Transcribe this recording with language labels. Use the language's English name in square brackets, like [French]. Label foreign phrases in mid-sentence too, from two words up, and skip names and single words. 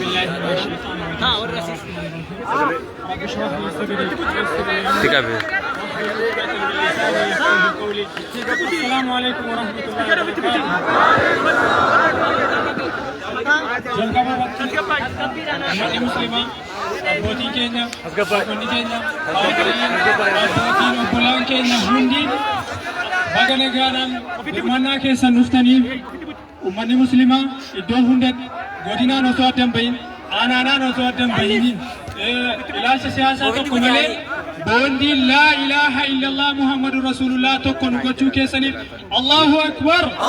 [Arabic] بالله من الشيطان الرجيم السلام عليكم ورحمة الله وبركاته. [Oromo] Ummati Muslimaa abbootiin keenya abboonni keenya abbootiin obbolaan keenya hundi baga nagaadhaan hirmaannaa keessan dhuftaniif ummanni Muslimaa iddoo hundatti godinaan osoo adda hin bahin aanaadhaan osoo adda hin bahiniin ilaalcha siyaasaa tokko malee boondii [Arabic] لا إله إلا الله محمد رسول الله [Oromo] tokko nu gochuu keessaniif [Arabic] الله أكبر.